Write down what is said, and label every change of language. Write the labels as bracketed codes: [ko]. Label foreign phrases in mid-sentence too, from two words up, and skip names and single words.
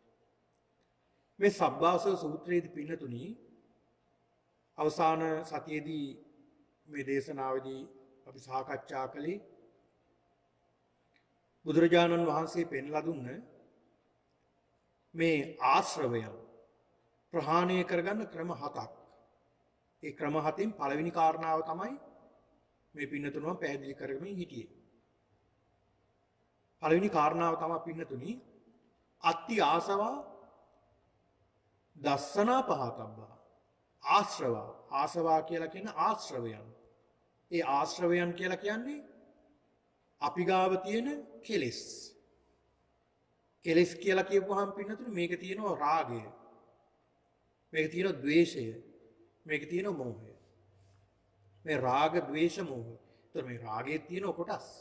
[si] මේ සබ්බාසව සූත්‍රයේදී පින්නතුනි අවසාන සතියේදී මේ දේශනාවේදී අපි සාකච්ඡා කළේ බුදුරජාණන් වහන්සේ පෙන්ලා දුන්න මේ ආශ්‍රවයන් ප්‍රහාණය කරගන්න ක්‍රම 7ක්. ඒ ක්‍රම 7න් පළවෙනි කාරණාව තමයි මේ පින්නතුණම පැහැදිලි කරගමින් හිටියේ. පළවෙනි කාරණාව තමයි පින්නතුනි [pi] අත්ති ආසවා දස්සනා පහතබ්බා. [si] ආසවා කියලා කියන ආශ්‍රවයන්. ඒ ආශ්‍රවයන් කියලා කියන්නේ අපි ගාව තියෙන කෙලෙස්. කෙලෙස් කියලා කියපුවාම පින්නතුනි මේක තියෙනවා රාගය. මේක තියෙනවා ද්වේෂය. මේක තියෙනවා මෝහය. මේ රාග, ද්වේෂ, මෝහ. ඒතර මේ රාගයේ තියෙන කොටස්.